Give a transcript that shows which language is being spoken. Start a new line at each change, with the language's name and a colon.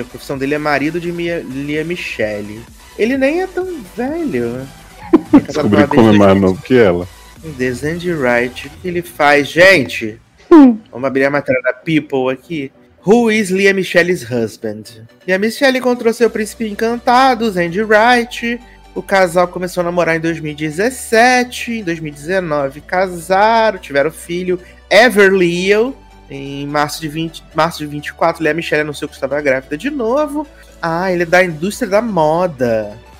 Portuguese: A profissão dele é marido de Lea Michelle. Ele nem é tão velho. Descobri como é mais novo que ela. De Zandy Wright. O que ele faz? Gente, vamos abrir a matéria da People aqui.
English: Who is Lea Michelle's husband?
Portuguese: Lea Michelle encontrou seu príncipe encantado, Zandy Wright. O casal começou a namorar em 2017, em 2019 casaram, tiveram filho, Ever Leo, Em março de 20, março de 24, Lea Michele anunciou que estava grávida de novo. Ah, ele é da indústria da moda.